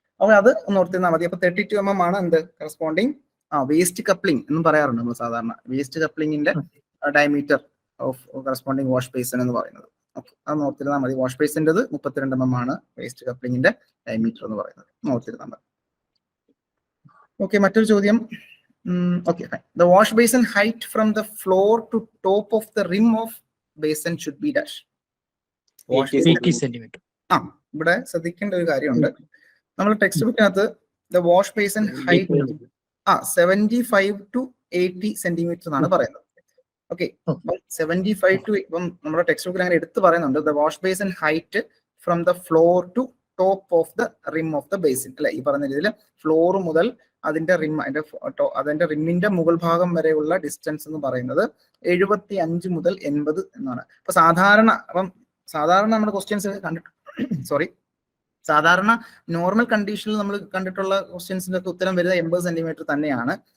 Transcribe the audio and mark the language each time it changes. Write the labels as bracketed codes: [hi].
[ml] അപ്പൊ അത് ഒന്ന് ഓർത്തിരുന്നാൽ മതി. അപ്പൊ 32 mm ആണ് എന്ത് കറസ്പോണ്ടിങ് വേസ്റ്റ് കപ്ലിംഗ് എന്നും പറയാറുണ്ട് നമ്മൾ സാധാരണ. Waste കപ്ലിംഗിന്റെ diameter of corresponding wash basin എന്ന് പറയുന്നത്. ഓക്കെ, അത് ഓർത്തിരുന്നാൽ മതി. വാഷ് ബേസിൻ്റെത് 32 mm ആണ് വേസ്റ്റ് കപ്ലിംഗിന്റെ ഡയമീറ്റർ എന്ന് പറയുന്നത്. ഓർത്തിരുന്നാൽ മതി. ഓക്കെ, മറ്റൊരു ചോദ്യം. [en] Okay, fine. The wash basin height from the floor to top of the rim of basin should be dash. 80 centimeter. [ml] ഇവിടെ ശ്രദ്ധിക്കേണ്ട ഒരു കാര്യമുണ്ട്. നമ്മൾ text ബുക്കിനകത്ത് [en] the wash basin height 75 to 80 [ml] centimetre എന്നാണ് പറയുന്നത്. ഓക്കെ, 75 to, ഇപ്പം നമ്മുടെ ടെക്സ്റ്റ് ബുക്കിൽ അങ്ങനെ എടുത്ത് പറയുന്നുണ്ട് [en] the wash basin height from the floor to top of the rim of the basin, [ml] അല്ലെ? ഈ പറഞ്ഞ രീതിയിൽ ഫ്ലോർ മുതൽ അതിന്റെ റിം, അതിന്റെ റിമ്മിന്റെ മുകൾ ഭാഗം വരെയുള്ള ഡിസ്റ്റൻസ് എന്ന് പറയുന്നത് 75 മുതൽ 80 എന്നാണ്. അപ്പൊ സാധാരണ നമ്മുടെ ക്വസ്റ്റ്യൻസ് സാധാരണ നോർമൽ കണ്ടീഷനിൽ നമ്മൾ കണ്ടിട്ടുള്ള ക്വസ്റ്റ്യൻസിന്റെ ഒക്കെ ഉത്തരം വരുന്നത് 80 സെന്റിമീറ്റർ തന്നെയാണ്.